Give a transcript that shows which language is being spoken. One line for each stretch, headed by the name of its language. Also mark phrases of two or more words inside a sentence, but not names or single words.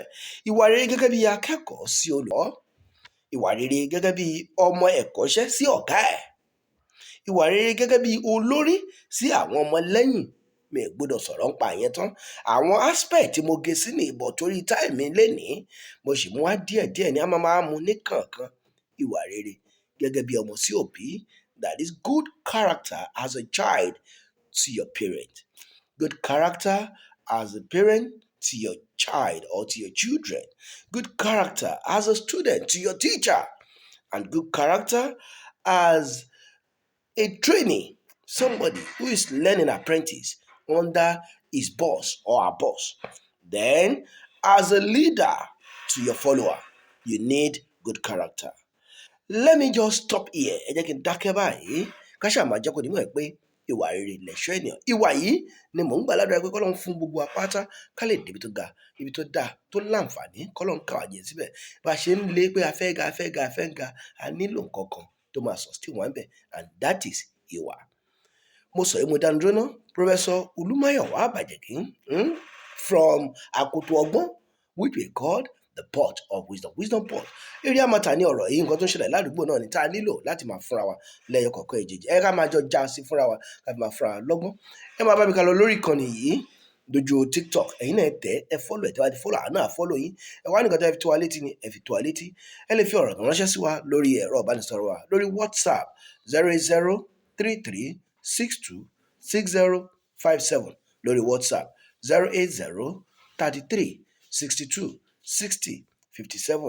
Yoruba: Ìwà rere gẹ́gẹ́ bí akẹ́kọ̀ọ́ sí olùkọ́. Ìwà rere gẹ́gẹ́ bí ọmọ ẹ̀kọ́ṣẹ́ sí ọ̀gá ẹ̀. Ìwà rere gẹ́gẹ́ bí olórí sí àwọn ọmọ lẹ́yìn. Mi ò gbọ́dọ̀ sọ̀rọ̀ nípa àyẹn tán. Àwọn aspect tí mo gé sí ní ìbọ̀ torí táìmì lénìí, mo sì mú wá díẹ̀díẹ̀ ní a máa mú ní kọ̀ọ̀kan. Ìwà rere gẹ́gẹ́ bí ọmọ sí òbí,
English: that is good character as a child to your parent. Good character as a parent to your child or to your children. Good character as a student to your teacher. And good character as a trainee, somebody who is learning apprentice under his boss or her boss. Then, as a leader to your follower, you need good character. Let me just stop here.
Yoruba: Ẹ jẹ́ kí n dákẹ́ báyìí. Ká ṣáà máa jẹ́ kó di mọ̀ pé ìwà rere lẹ̀ṣọ́ ènìyàn. Ìwà yìí ni mò ń gbà ládùúrà pé k'Ọlọ́run fún gbogbo apáta ká lè débi tó ga, ibi tó dáa, tó láǹfààní, k'Ọlọ́run ká wa jẹ síbẹ̀. Bá a ṣe ń lé pé a fẹ́ ga, a nílò nǹkan kan tó máa sustain wa ńbẹ̀,
English: and that is ìwà.
Yoruba: Mo sọ yìí mo dánu dúró ná.
English: Professor Olúmáyọ̀wá Bàjẹ́kí from Akoto Ogbon, which we called the pot of wisdom. Wisdom pot. Area matter
Yoruba: ní ọ̀rọ̀ yìí, nǹkan tó ń ṣẹlẹ̀ ládùúgbò náà ni tá a nílò láti máa fúnra wa lẹ́yọ kọ̀ọ̀kan èjèèjì. Ẹ ká máa jọ já sí fúnra wa, ká fi máa fúnra wa lọ́gbọ́n. Ẹ máa bá mi ká lọ lórí ìkànnì yìí dojú TikTok. Ẹ̀yin náà ẹ follow ẹ̀, tẹ́ bá ti follow àná follow yín. Ẹ wá nìkan tẹ́ fi tó wa létí ni ẹ fi tó wa létí. Ẹ lè fi ọ̀rọ̀ kan ránṣẹ́ sí wa lórí ẹ̀rọ ìbánisọ̀rọ̀ wa lórí WhatsApp 08033626057, lórí WhatsApp 08033626057.